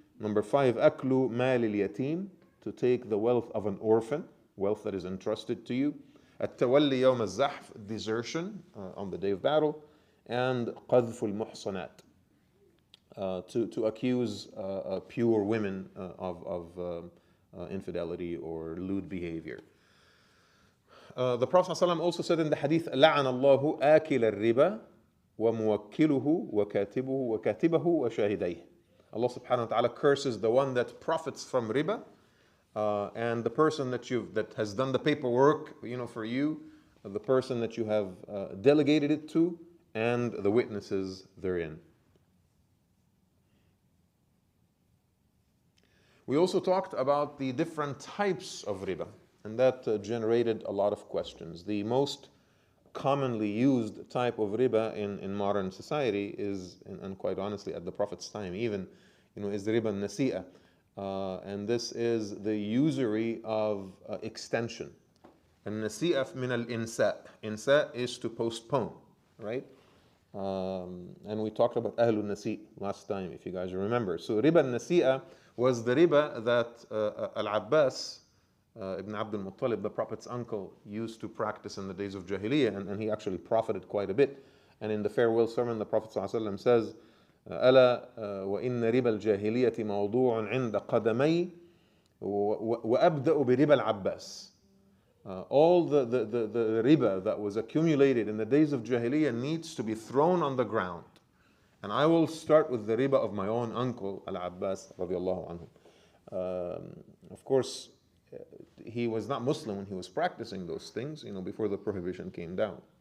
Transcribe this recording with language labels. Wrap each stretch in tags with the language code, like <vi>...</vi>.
<en>Number five, aklu mal al-yatim, to take the wealth of an orphan, wealth that is entrusted to you.</en> <ar>التولي يوم الزحف,</ar> <en>desertion on the day of battle. And</en> <ar>قذف المحصنات,</ar> <en>to accuse pure women of infidelity or lewd behavior. The Prophet ﷺ also said in the hadith,</en> <ar>لعن الله آكل الربا وموكله وكاتبه وشاهديه.</ar> <en>Allah subhanahu wa ta'ala curses the one that profits from riba, and the person that has done the paperwork, for you, the person that you have delegated it to, and the witnesses therein. We also talked about the different types of riba, and that generated a lot of questions. The most commonly used type of riba in modern society is, and quite honestly at the Prophet's time even, is the riba nasi'ah. And this is the usury of extension. And nasi'ah min al-insa. Insa is to postpone, right? And we talked about ahlul nasi' last time, if you guys remember. So riba nasi'ah was the riba that Al-Abbas ibn Abdul Muttalib, the Prophet's uncle, used to practice in the days of Jahiliyyah, and he actually profited quite a bit. And in the farewell sermon, the Prophet ﷺ says,</en> <ar>ألا وإن ربا الجاهلية موضوع عند قدمي وأبدأ بربا العباس.</ar> <en>All the riba that was accumulated in the days of Jahiliyyah needs to be thrown on the ground. And I will start with the riba of my own uncle, Al-Abbas radiallahu anhu. Of course, he was not Muslim when he was practicing those things, before the prohibition came down.</en>